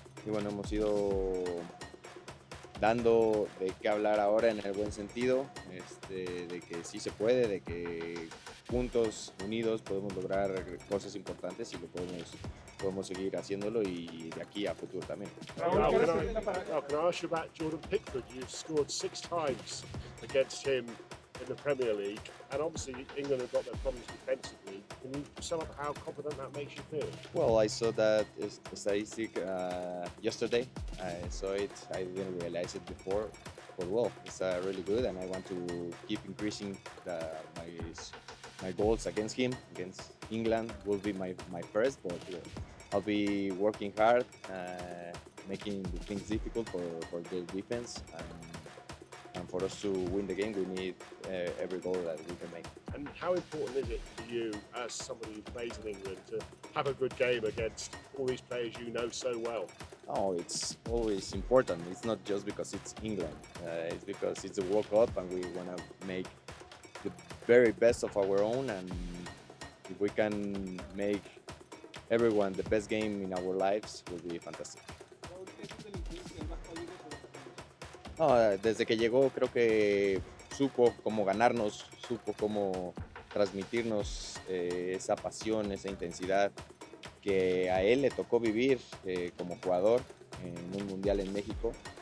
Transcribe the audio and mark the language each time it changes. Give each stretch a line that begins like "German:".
Spanish: Y bueno, hemos ido dando de qué hablar ahora en el buen sentido, de que sí se puede, de que juntos, unidos, podemos lograr cosas importantes y lo podemos seguir haciéndolo, y de aquí a futuro también.
English: Can I ask you about Jordan Pickford? You've scored 6 times against him in the Premier League, and obviously England have got their problems defensively. Can you sum up how confident that makes you feel? Well, I saw that statistic yesterday. I saw it. I didn't realize it before, but well, it's really good, and I want to keep increasing my goals against him, against England. Will be my first, but I'll be working hard, making the things difficult for the defense, and for us to win the game, we need every goal that we can make. And how important is it to you, as somebody who plays in England, to have a good game against all these players you know so well? Oh, it's always important. It's not just because it's England. It's because it's a World Cup, and we want to make the very best of our own, and if we can make everyone the best game in our lives, will be fantastic.
Spanish: No, desde que llegó, creo que supo cómo ganarnos, supo cómo transmitirnos esa pasión, esa intensidad que a él le tocó vivir como jugador en un mundial en México.